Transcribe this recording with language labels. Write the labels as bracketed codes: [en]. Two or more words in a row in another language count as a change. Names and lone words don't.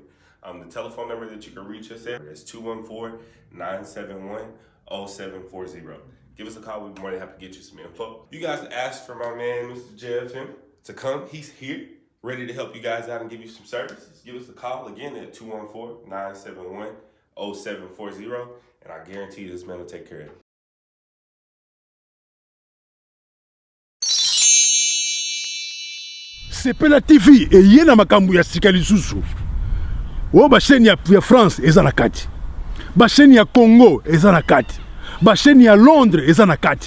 [en] The telephone number that you can reach us at is 214-971-0740. Give us a call. We'd be more than happy to get you some info. You guys asked for my man, Mr. JFM, to come. He's here, ready to help you guys out and give you some services. Give us a call again at 214-971-0740, and I guarantee you this man will take care of it. [ln] Sepela TV eye na makambo ya sika lisusu. O ba chaîne ya France eza na kati. Ba chaîne ya Congo eza na kati. Ba chaîne ya Londres eza na kati.